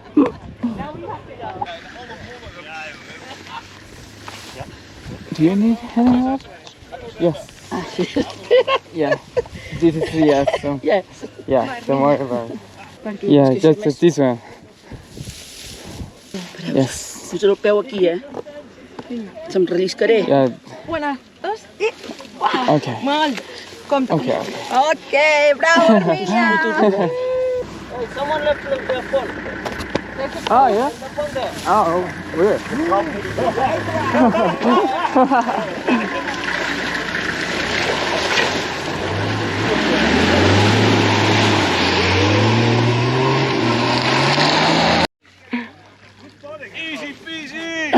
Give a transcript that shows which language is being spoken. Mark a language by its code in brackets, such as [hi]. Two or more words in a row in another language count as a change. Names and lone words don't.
[en] Do you need any help? Yes. Yeah. This is yes. So. Yes. Yeah. Don't worry about it. Yeah, just this one. Yes. [ca] Puja el peu aquí, Se'm relliscaré. [en] Yeah. [ca] Una, dos i... [en] Okay. [ca] Mal. Compte. [en] Okay. Ok, bravo, Hermina. Someone left the phone. Oh yeah. Oh, weird. Easy peasy.